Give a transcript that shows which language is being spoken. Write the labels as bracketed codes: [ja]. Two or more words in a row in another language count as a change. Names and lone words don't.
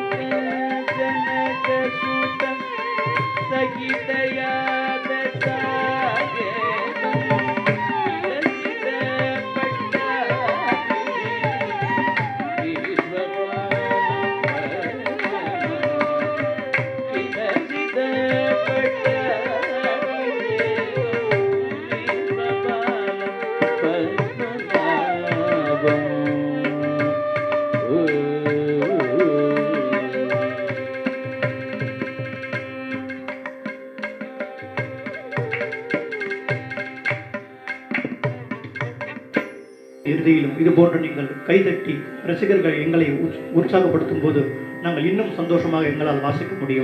[sa] जनकसुत सहितयाद सागेदं विलसित पट्टाभिषेकं विश्वपालं विलसित पट्टाभिषेकं विश्वपालं पद्मनाभम् [ta] இறுதியிலும் இது போன்று நீங்கள் கைதட்டி ரசிகர்கள் எங்களை உற்சாகப்படுத்தும் போது நாங்கள் இன்னும் சந்தோஷமாக எங்களால் வாசிக்க முடியும்.